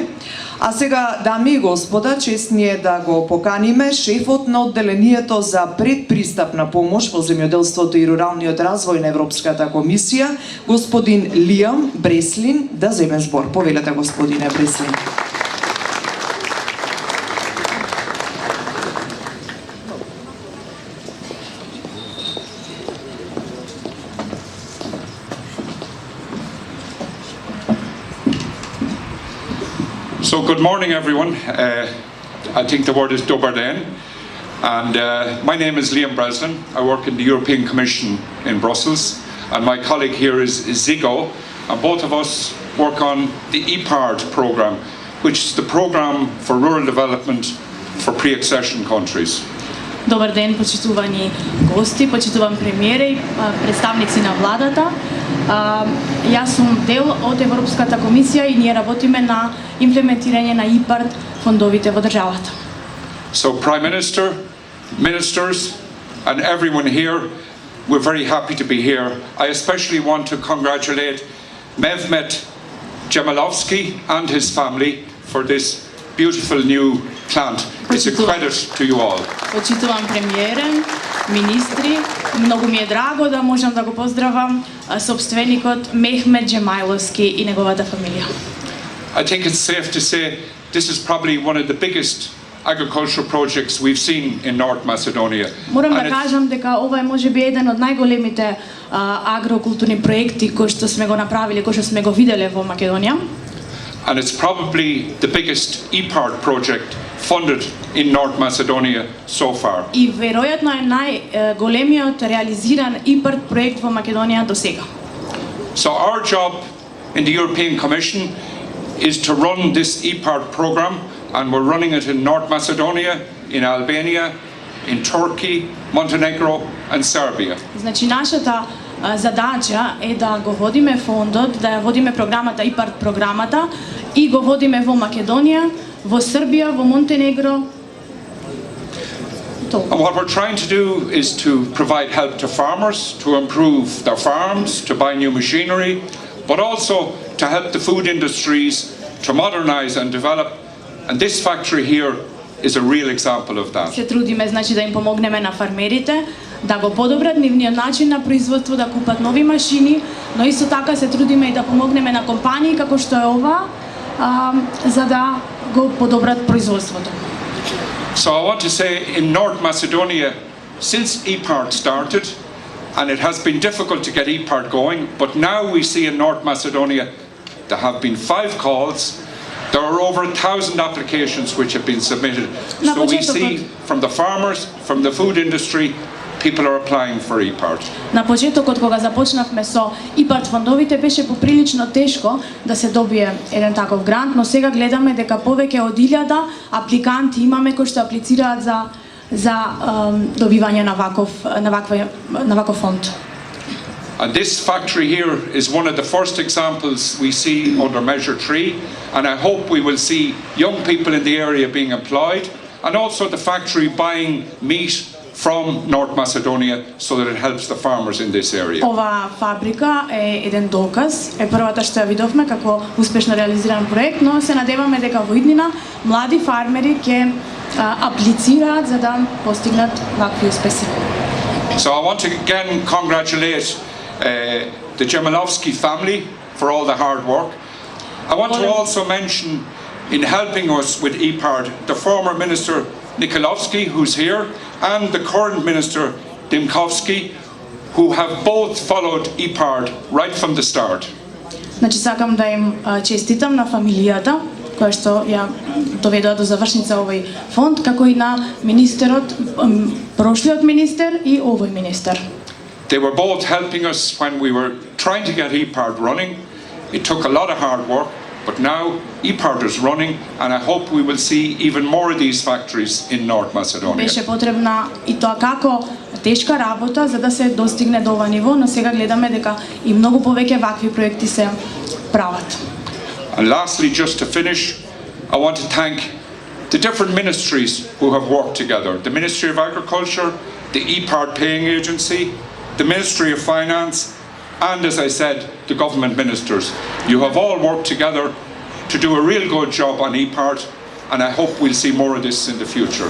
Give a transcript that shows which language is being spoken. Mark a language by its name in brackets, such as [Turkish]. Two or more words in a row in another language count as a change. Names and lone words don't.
[Macedonian] А сега, дами и господа, чест ни е да го поканиме шефот на одделението за предпристапна помош во земјоделството и руралниот развој на Европската комисија, господин Лиам Бреслин, да земе збор. Повелете, господине Бреслин. [English] So good morning, everyone. I think the word is [Macedonian] Добар ден. [English] And my name is Liam Breslin. I work in the European Commission in Brussels. And my colleague here is Zigo. And both of us work on the EPARD program, which is the program for rural development for pre-accession countries. [Macedonian] Добар ден, почитувани гости, почитуван премиере и представници на владата. Јас сум дел од Европската комисија и ние работиме на имплементирање на ИПАРД фондовите во државата. [English] So Prime Minister, ministers and everyone here, we're very happy to be here. I especially want to congratulate Mevmet Jamalovski and his family for this beautiful new plant. It's a credit to you all. [Macedonian] Почитувам премиерен, министри, многу ми е драго да можам да го поздравам собственикот Мехмет Джемайловски и неговата фамилија. [English] I think it's safe to say this is probably one of the biggest agricultural projects we've seen in North Macedonia. [Macedonian] Морам да кажам дека ова е можеби еден од најголемите агрокултурни проекти кои што сме го направиле, кои што сме го виделе во Македонија. [English] And it's probably the biggest EPARD project funded in North Macedonia so far. [Macedonian] И веројатно е најголемиот реализиран ИПАРД проект во Македонија до сега. [English] So our job in the European Commission is to run this EPARD program, and we're running it in North Macedonia, in Albania, in Turkey, Montenegro and Serbia. [Macedonian] Значи нашата задача е да го водиме фондот, да ја водиме програмата ИПАРД програмата и го водиме во Македонија, во Србија, во Монтенегро. [English] And what we're trying to do is to provide help to farmers to improve their farms, to buy new machinery, but also to help the food industries to modernize and develop. And this factory here is a real example of that. [Macedonian] Се трудиме значи да им помогнеме на фармерите да го подобрат нивниот начин на производство, да купат нови машини, но исто така се трудиме и да помогнеме на компании како што е ова, за да го подобрат производството. [English] So I want to say in North Macedonia, since EPARD started, and it has been difficult to get EPARD going, but now we see in North Macedonia there have been 5 calls. There are over 1,000 applications which have been submitted. So we see from the farmers, from the food industry, people are applying for EPARD. [Macedonian] На почетокот кога започнавме со ИПАРД фондовите беше поприлично тешко да се добие еден таков грант, но сега гледаме дека повеќе од 1000 апликанти имаме кои што аплицираат за за добивање на ваков фонд. [English] And this factory here is one of the first examples we see under Measure 3, and I hope we will see young people in the area being employed, and also the factory buying meat from North Macedonia so that it helps the farmers in this area. [Macedonian] Ова фабрика е еден доказ, е првата што ја видовме како успешно реализиран проект, но се надеваме дека во иднина млади фармери ќе аплицираат за да постигнат вакви успеси. [English] So I want to again congratulate the Jemilovski family for all the hard work. I want to also mention, in helping us with EPARD, the former Minister Nikolovsky, who's here, and the current Minister Dimkovsky, who have both followed EPARD right from the start. [Macedonian] Значи сакам да им честитам на фамилијата која што ја доведоа до завршница овој фонд, како и на министерот, прошлиот министер и овој министер. [English] They were both helping us when we were trying to get EPARD running. It took a lot of hard work, but now EPARD is running, and I hope we will see even more of these factories in North Macedonia. [Macedonian] Беше потребна и тоа како тешка работа за да се достигне до ова ниво, но сега гледаме дека и многу повеќе вакви проекти се прават. [English] And lastly, just to finish, I want to thank the different ministries who have worked together. The Ministry of Agriculture, the EPARD Paying Agency, the Ministry of Finance, and as I said, the government ministers. You have all worked together to do a real good job on EPARD, and I hope we'll see more of this in the future.